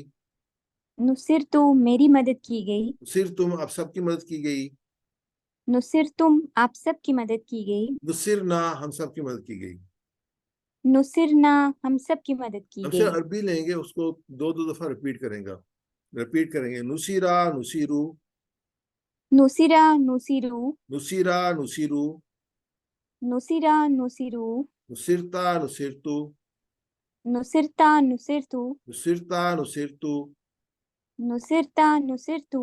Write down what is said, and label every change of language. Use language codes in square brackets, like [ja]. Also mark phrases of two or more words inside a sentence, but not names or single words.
[ur] نصرتو میری مدد کی گئی. نصرتم آپ سب کی مدد کی گئی. نصرتم آپ سب کی مدد کی گئی. نصرنا ہم سب کی مدد کی گئی. نصرنا ہم سب کی مدد کی ہم سے گئی. عربی لیں گے, اس کو دو دو دفعہ ریپیٹ کریں گا. ریپیٹ کریں گے. [ar] نصیرہ نصیرو. نصیرہ نصیرو. نصیرہ نصیرو. نصیرہ نصیرو. نصرتا نصرتو. نصرتا نصرتو. نصرتا نصرتو. نصرتا نصرتو.